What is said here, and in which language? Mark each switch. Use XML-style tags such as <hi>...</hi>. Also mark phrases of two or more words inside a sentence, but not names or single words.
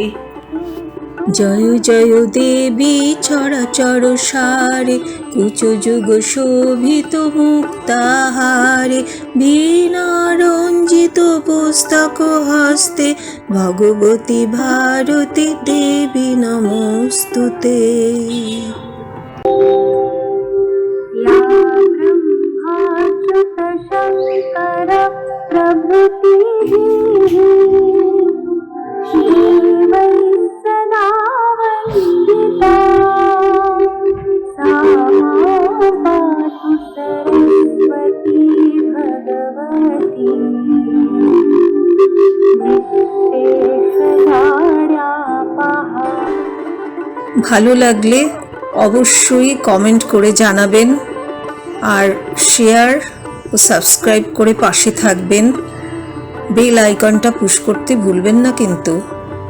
<sa>জয় জয় দেবী চরাচর সারে, কুচ যুগ শোভিত মুক্তাহারে, বীণা রঞ্জিত পুস্তক হস্তে, ভগবতী ভারতী দেবী নমস্তুতে। शंकर प्रभृतिः देवैः सदा वन्दिता, सा पातु सरस्वती भगवती विश्वेशधारापहा।</sa> <bn>ভালো লাগলে অবশ্যই কমেন্ট করে জানাবেন, আর শেয়ার ও সাবস্ক্রাইব করে পাশে থাকবেন। বেল আইকনটা পুশ করতে ভুলবেন না কিন্তু।</bn>